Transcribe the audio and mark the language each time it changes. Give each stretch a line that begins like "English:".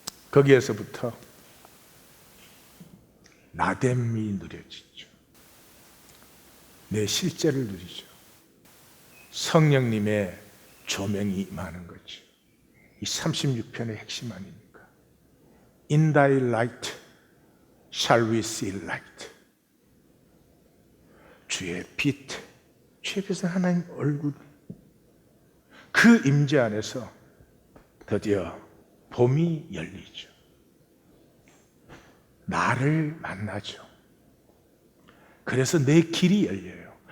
Korean: 거기에서부터 나됨이 누려지죠. 내 실제를 누리죠. 성령님의 조명이 임하는 거죠. 이 36편의 핵심 아닙니까?
English: In thy light shall we see light.
Korean: 주의 빛, 주의 빛은 하나님 얼굴. 그 임재 안에서 드디어 봄이 열리죠. 나를 만나죠. 그래서 내 길이 열려요.